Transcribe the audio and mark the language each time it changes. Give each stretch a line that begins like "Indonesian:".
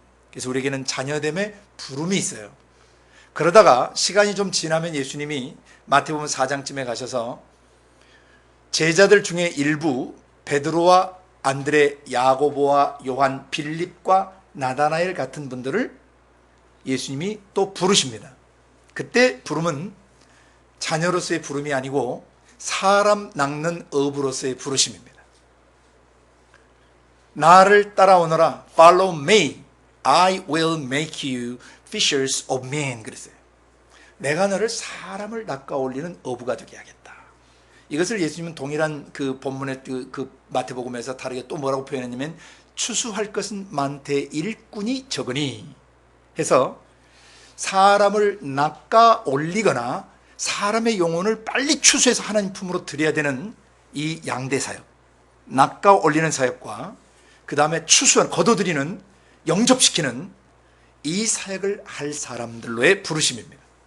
Korean: 그래서 우리에게는 자녀됨의 부름이 있어요. 그러다가 시간이 좀 지나면 예수님이 마태복음 4장쯤에 가셔서 제자들 중에 일부 베드로와 안드레, 야고보와 요한, 빌립과 나다나엘 같은 분들을 예수님이 또 부르십니다. 그때 부름은 자녀로서의 부름이 아니고 사람 낚는 어부로서의 부르심입니다. 나를 따라오너라.
English: Follow me. I will make you fishers of men.
Korean: 그랬어요. 내가 너를 사람을 낚아 올리는 어부가 되게 하겠다. 이것을 예수님은 동일한 그 본문의 그 마태복음에서 다르게 또 뭐라고 표현했냐면 추수할 것은 많되 일꾼이 적으니 해서 사람을 낚아 올리거나 사람의 영혼을 빨리 추수해서 하나님 품으로 드려야 되는 이 양대 사역, 낚아 올리는 사역과 그 다음에 추수한, 거둬들이는, 영접시키는 이 사역을 할 사람들로의 부르심입니다.